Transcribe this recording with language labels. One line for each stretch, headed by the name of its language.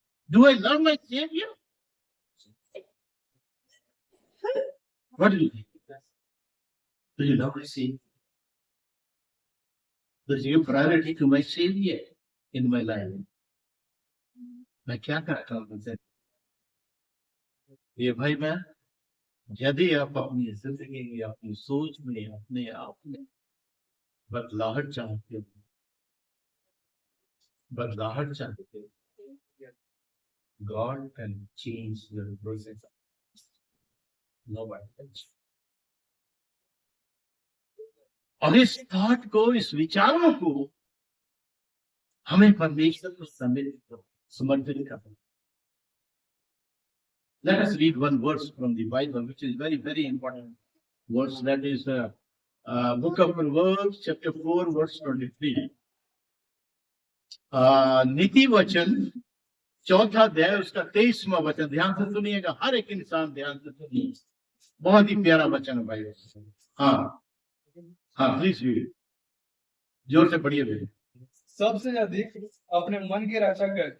English: Do I love my Savior? What do you think? Do you love my Savior? Does you give priority to my Savior in my life?
Hindi: मैं क्या करता हूँ? ये भाई मैं, यदि आप अपनी जिंदगी में, अपनी सोच में, अपने आप में बदलाहट चाहते हो, बदलाहट चाहते हो,
English: God can change your process. Nobody.
Hindi: और इस थॉट को, इस विचारों को हमें परमेश्वर को समर्पित करना।
English: Let us read one verse from the Bible, which is very, very important verse. That is Book of Proverbs, chapter 4, verse 23.
Hindi: नीति वचन 4 अध्याय उसका 23वां वचन, ध्यान से सुनिएगा, हर एक इंसान ध्यान से सुनिए, बहुत ही प्यारा वचन है भाई। हाँ हाँ,
English: please read,
Hindi: जोर से पढ़िए भाई। सबसे अधिक अपने मन की रक्षा कर,